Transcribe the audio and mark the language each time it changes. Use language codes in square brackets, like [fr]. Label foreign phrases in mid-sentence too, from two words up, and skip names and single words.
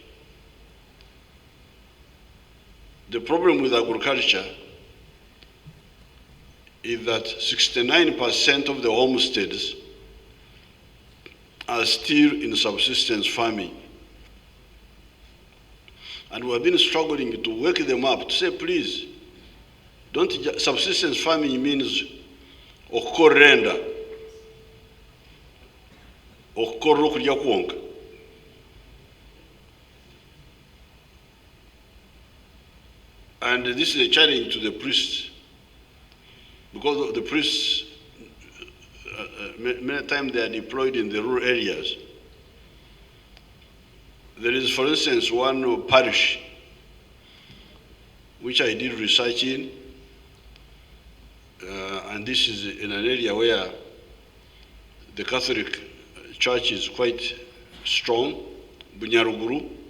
[en] The problem with agriculture is that 69% of the homesteads are still in subsistence farming. And we have been struggling to wake them up, to say, please, subsistence farming means [nyn] okorenda, okorro kulya kwonka. [en] And this is a challenge to the priests, because the priests, many times they are deployed in the rural areas. There is, for instance, one parish which I did research in, and this is in an area where the Catholic Church is quite strong, Bunyaruguru.